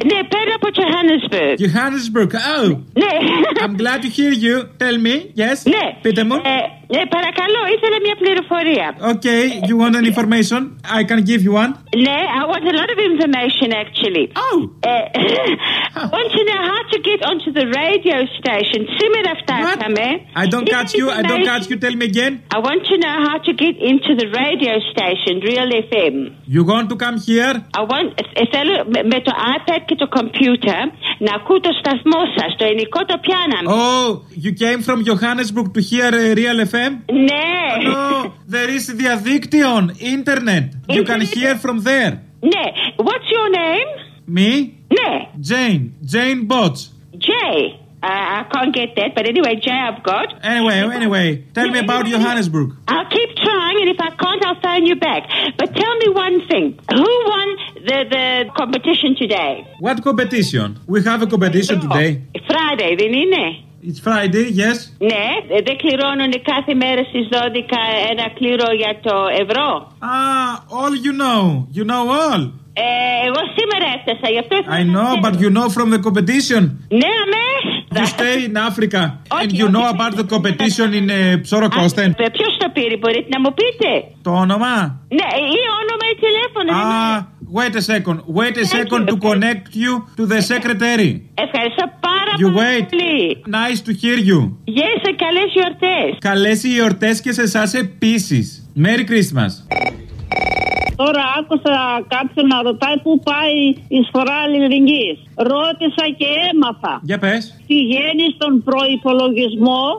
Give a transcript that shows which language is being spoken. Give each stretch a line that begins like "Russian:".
Greek: Ναι, παίρνω από Johannesburg.
English: Johannesburg, oh.
Greek: Ναι.
English: I'm glad to hear you. Tell me, yes.
Greek: Ναι. Πείτε μου. Ναι, παρακαλώ, ήθελα μια πληροφορία.
English: Okay, you want an information? I can give you one. Ναι, I want a lot of information, actually. Oh. I want to know how to get onto the radio station.
Greek: Σήμερα φτάσαμε.
English: I don't catch you. I don't catch you. Tell me again. I want to know how to get into the radio station, Real FM. You want to come here? I want.
Greek: Θέλω με το iPad και το computer να ακούω το σταθμό σας, το ενικό το πιάναμε.
English: Oh, you came from Johannesburg to hear Real FM?
Greek: Ναι.
English: No, there is διαδίκτυον, internet. You can hear from there. Ναι. What's your name? Me?
Greek: Ναι.
English: Jane. Jane Botts. Jay. I can't get that, but anyway, Jay, I've got. Anyway, tell me about Johannesburg. I'll keep trying, and if I can't, I'll phone you back. But tell me one thing. Who won the competition today? What competition? We have a competition today.
Greek: Friday, δεν είναι?
English: It's Friday, yes.
Greek: Ναι, δεν κληρώνουν κάθε μέρα στις 12 ένα κλήρο για το ευρώ.
English: Ah, all you know. You know all.
Greek: Εγώ σήμερα έφτασα, γι' αυτό
English: I know, but you know from the competition.
Greek: Ναι, αμέ.
English: You stay in Africa and you know about the competition in Psorokosten.
Greek: Ποιος το πήρε, μπορείτε να μου πείτε. Το όνομα. Ναι, ή όνομα ή τηλέφωνο.
English: Wait a second to connect you to the secretary.
Greek: Ευχαριστώ πάρα πολύ.
English: You wait. Nice to hear you.
Greek: Yes, καλές γιορτές. Καλές οι γιορτές και σε εσάς επίσης.
English: Merry Christmas.
Greek: Τώρα άκουσα κάποιον να ρωτάει πού πάει η σφορά αλληλεγγύης. Ρώτησα και έμαθα. Για πες. Πηγαίνει στον προϋπολογισμό.